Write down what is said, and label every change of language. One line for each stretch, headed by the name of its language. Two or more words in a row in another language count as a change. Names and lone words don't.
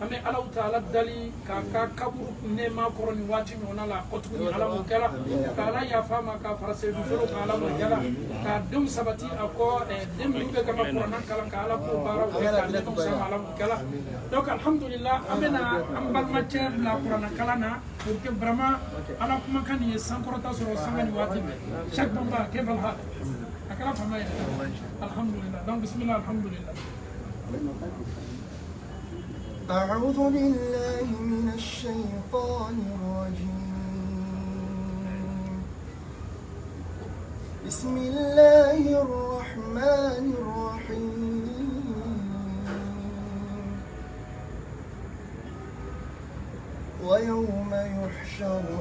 Bambara: bɛ Alahu Taala dali k'a ka kaburu nɛɛma kɔrɔ nin waati ɲɔgɔnna la kɔ tuguni ala mun kɛra k'ala yafa ma k'a fara seyidu fero ka ala mun kɛra k'a denw sabati a kɔ den minnu bɛ ka kuranna kalan ka ala k'o baaraw kɛ k'a denw sama ala mun kɛra donc alhamdulillah an bɛna an balimacɛ bila kuranna kalan na
French: pour que vraiment
Bambara: ala kumakan nin ye sankɔrɔta sɔrɔ sanga nin waati bɛɛ chaque Bamba
Arabic: كيف الحال
Bambara: a kɛra faama ye alhamdulillah donc bismillah alhamdulillah.
Arabic: أعوذ بالله من الشيطان الرجيم بسم الله الرحمن الرحيم ويوم يحشر